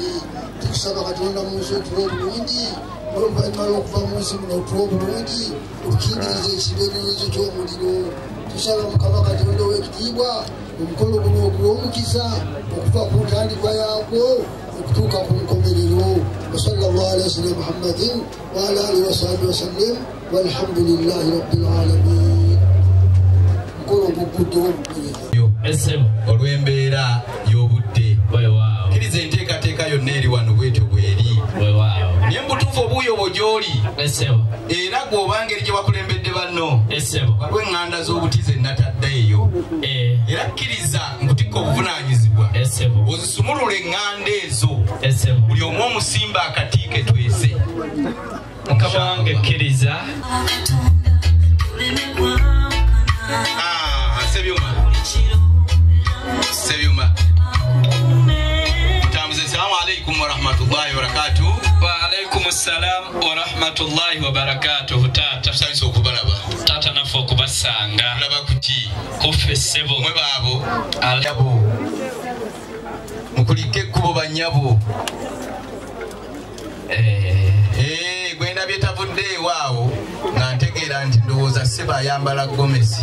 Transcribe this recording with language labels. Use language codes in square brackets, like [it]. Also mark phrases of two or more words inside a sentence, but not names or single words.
[lg] Tukusaba Katonda mu nsi otuwa obulungi, oluvannyuma lw'okuva mu nsi muno otuwa obulungi, okukingiriza ekibeererezo ky'omuliro. Tusaba Mukama Katonda ow'ekitiibwa omukolo guno ogw'omukisa okuva ku ntandikwa yaagwo okutuuka ku nkomerero. [ar] وصلى الله على سيدنا محمد وعلى آله وصحبه وسلم والحمد لله رب العالمين. [lg] Mukolo oguguddewo obugere olw'embeera y'obudde. Kkiriza enteekateeka yonna eri wano bwetyo bweri. Naye mbutuufu obuuyo bwo gy'oli era gw'oba ngeri gye bakulembedde banno waliwo eŋŋanda z'obuti ze natadde eyo. Era kkiriza nkutikka obuvunaanyizibwa ozisumulula eŋŋanda ezo, buli omu omusimba akati ke twese. Mukama wange kkiriza. Sebyuma mutambuze. [ar] السلام عليكم ورحمة الله وبركاته. وعليكم السلام ورحمة الله وبركاته. [lg] Taata tusanyusa okubalaba. Taata naffe okubasanga. Laba kuki kuffe ssebo mwe baabo alabo mukulike ekkubo bannyabo. Gwenda byetavudde ewaawo nga ntegeera nti ndowooza ssebo ayambala gomesi.